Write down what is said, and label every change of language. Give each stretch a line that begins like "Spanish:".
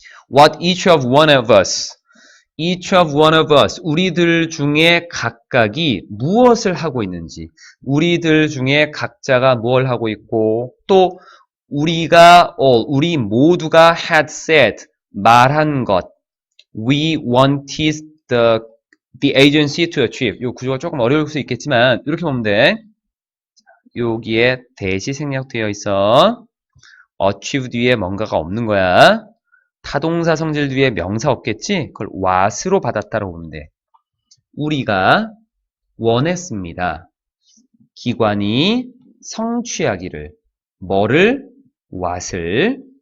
English: What each of one of us. Each of one of us.
Korean: 우리들 중에 각각이 무엇을 하고 있는지. 우리들 중에 각자가 뭘 하고 있고, 또 우리가 우리 모두가
English: had said.
Korean: 말한 것.
English: We wanted the agency to achieve.
Korean: 이 구조가 조금 어려울 수 있겠지만 이렇게 보면 돼. 여기에 대시 생략되어 있어. achieve 뒤에 뭔가가 없는 거야. 타동사 성질 뒤에 명사 없겠지? 그걸 what으로 받았다고 보면 돼. 우리가 원했습니다. 기관이 성취하기를. 뭐를? what을.